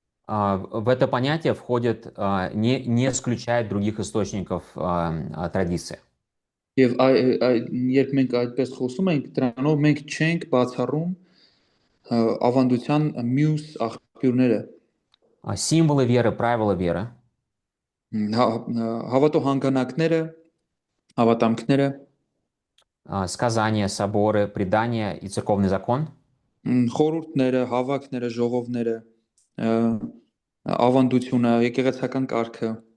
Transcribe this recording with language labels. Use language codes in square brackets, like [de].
[ru] в это понятие входит, не исключает других источников традиции. [hy] եւ երբ մենք այդպես խոսում ենք, դրանով մենք չենք բացառում ավանդության մյուս աղբյուրները։ [ru] Символы веры, правила веры. [hy] Հավատո հանգանակները, հավատամքները, [ru] сказания, соборы, предания и церковный закон. [hy] խորհուրդները, հավաքները, ժողովները, ավանդությունը, եկեղեցական կարգը,